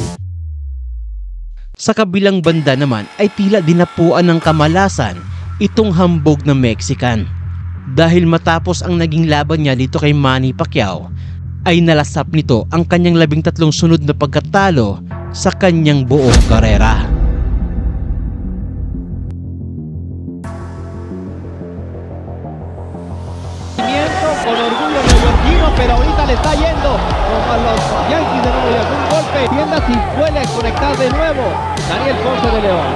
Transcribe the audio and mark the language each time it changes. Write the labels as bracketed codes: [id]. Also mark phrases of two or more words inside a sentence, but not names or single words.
[tl] Sa kabilang banda naman ay tila dinapuan ng kamalasan itong hambog na Mexican dahil matapos ang naging laban niya dito kay Manny Pacquiao ay nalasap nito ang kanyang 13 sunod na pagkatalo sa kanyang buong karera. [es] Con orgullo neoyorquino, pero ahorita le está yendo como a los Yankees de Nueva York. Un golpe, tienda si suele conectar de nuevo Daniel Ponce de León.